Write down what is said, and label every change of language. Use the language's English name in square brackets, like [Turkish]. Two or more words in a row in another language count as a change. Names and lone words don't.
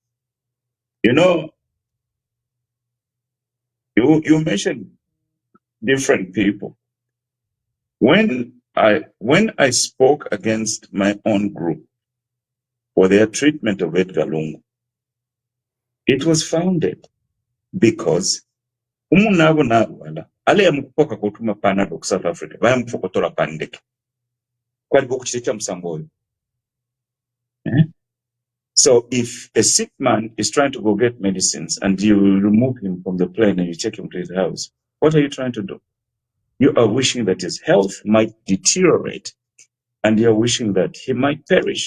[English] You mentioned different people. When I spoke against my own group for their treatment of Edgar Lungu, it was founded because [Bemba] ale yamukupoka kutuma panado ku South Africa bayamufokotola pandeke kwaliwo kuchita msambo. [English] So if a sick man is trying to go get medicines and you remove him from the plane and you take him to his house, what are you trying to do? You are wishing that his health might deteriorate and you're wishing that he might perish.